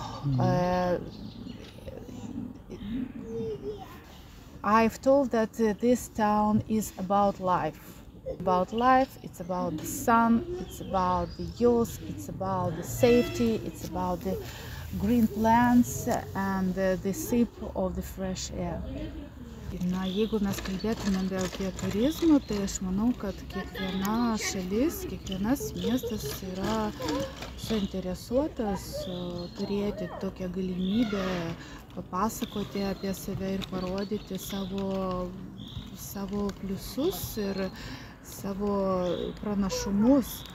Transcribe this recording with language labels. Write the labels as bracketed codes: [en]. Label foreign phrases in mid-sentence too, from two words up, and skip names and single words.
[en] I've told that this town is about life. It's about the sun, it's about the youth, it's about the safety, it's about the green plants and the sip of the fresh air. [lt] Na, jeigu mes kalbėtumėm apie turizmą, tai aš manau, kad kiekviena šalis, kiekvienas miestas yra suinteresuotas turėti tokią galimybę papasakoti apie save ir parodyti savo pliusus ir savo pranašumus.